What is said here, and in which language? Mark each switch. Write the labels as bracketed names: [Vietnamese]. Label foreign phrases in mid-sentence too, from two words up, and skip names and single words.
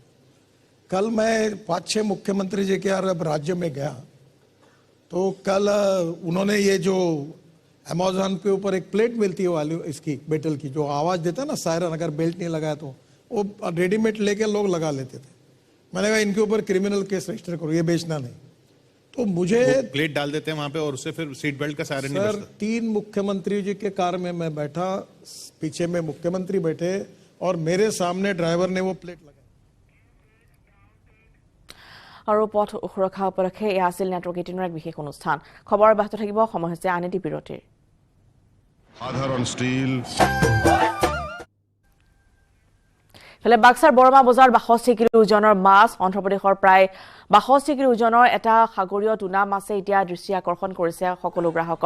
[Hindi] कल मैं 5-6 मुख्यमंत्री जी के राज्य में गया, तो कल उन्होंने ये जो अमेज़न पे ऊपर एक प्लेट मिलती है वाली इसकी मेटल की, जो आवाज देता है ना सायरन, अगर बेल्ट नहीं लगाया तो वो रेडीमेड लेके लोग लगा लेते थे। मैंने कहा इनके ऊपर [English] criminal case register [Hindi] करो, ये बेचना नहीं। तो मुझे प्लेट डाल देते हैं वहां पे और उससे फिर [English] seat belt [Hindi] का सायरन नहीं बजता। 3 मुख्यमंत्री जी के कार में मैं बैठा, पीछे में मुख्यमंत्री बैठे और मेरे सामने ड्राइवर ने वो प्लेट लगाई। [Assamese] আৰু পথ সুৰক্ষা উপলক্ষে এয়া আছিল নেটৱৰ্ক 18ৰ এক বিশেষ অনুষ্ঠান। খবৰ অব্যাহত থাকিব, সময় হৈছে আন এটি বিৰতিৰ। সাধারণ স্টিল ফলে বাক্সাৰ বৰমা বজাৰ 62 কিলো ওজনৰ মাছ, অন্ধ্ৰপ্ৰদেশৰ প্ৰায় 62 কিলো ওজনৰ এটা সাগৰীয় টুনা মাছে এতিয়া দৃষ্টি আকৰ্ষণ কৰিছে সকলো গ্ৰাহকৰ।